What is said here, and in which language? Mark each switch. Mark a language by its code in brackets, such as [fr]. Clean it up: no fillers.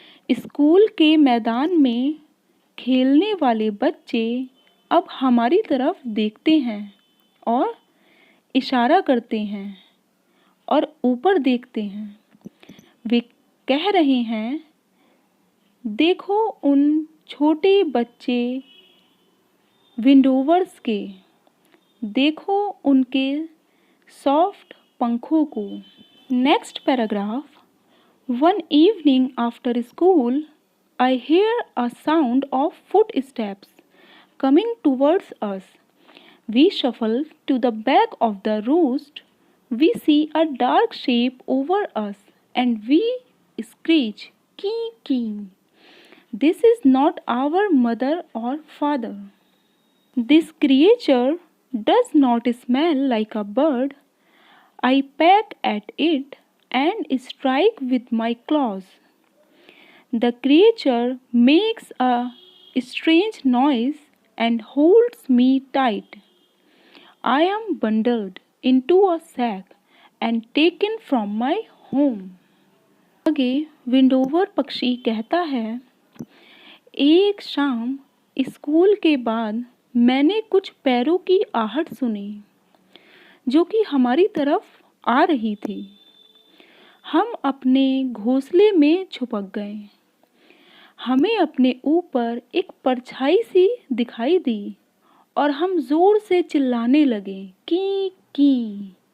[hi] School के मैदान में खेलने वाले बच्चे अब हमारी तरफ देखते हैं और इशारा करते हैं और ऊपर देखते हैं। वे कह रहे हैं, देखो उन छोटे बच्चे विंडोवर्स के, देखो उनके सॉफ्ट पंखों को। [en] Next paragraph. One evening after school, I hear a sound of footsteps coming towards us. We shuffle to the back of the roost. We see a dark shape over us and we screech, kee kee. This is not our mother or father. This creature does not smell like a bird. I peck at it and strike with my claws. The creature makes a strange noise and holds me tight. I am bundled into a sack and taken from my home. [hi] आगे विंडोवर पक्षी कहता है, एक शाम school के बाद मैंने कुछ पैरों की आहट सुनी, जो कि हमारी तरफ आ रही थी। हम अपने घोंसले में छुपक गए। हमें अपने ऊपर एक परछाई सी दिखाई दी और हम जोर से चिल्लाने लगे, की की।